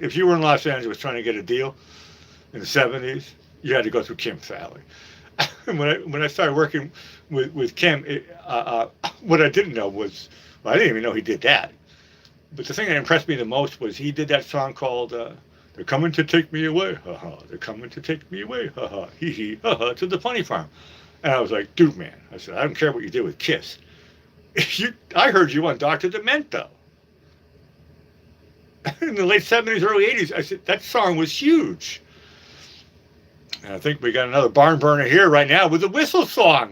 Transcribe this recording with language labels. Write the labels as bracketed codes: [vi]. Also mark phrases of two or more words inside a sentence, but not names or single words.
[en] If you were in Los Angeles trying to get a deal in the '70s, you had to go through Kim Fowley. When I started working with Kim, what I didn't know was, well, I didn't even know he did that. But the thing that impressed me the most was he did that song called "They're Coming to Take Me Away, ha ha. They're coming to take me away, ha ha, hee hee, ha ha, to the funny farm." And I was like, dude, man, I said, I don't care what you do with Kiss. I heard you on Dr. Demento. In the late '70s, early '80s, I said, that song was huge. And I think we got another barn burner here right now with the Whistle song.